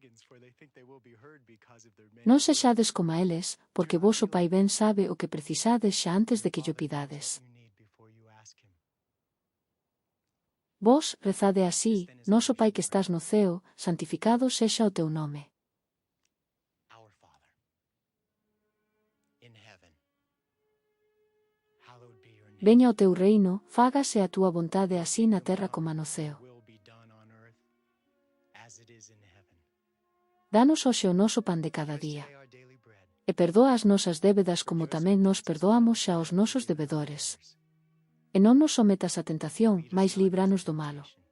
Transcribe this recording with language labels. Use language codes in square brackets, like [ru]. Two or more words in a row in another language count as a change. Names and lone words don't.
[gl] Non sexades como eles, porque voso Pai ben sabe o que precisades xa antes de que llo pidades. Vos, rezade así, noso Pai que estás no ceo, santificado sexa o teu nome. [en] Our Father, in heaven, hallowed be your [gl] Veña o teu reino, fágase a túa vontade así na terra como no ceo. Danos hoxe o noso pan de cada día. E perdoa as nosas débedas como tamén nos perdoamos xa aos nosos debedores. E non nos sometas a tentación, mais líbranos do malo.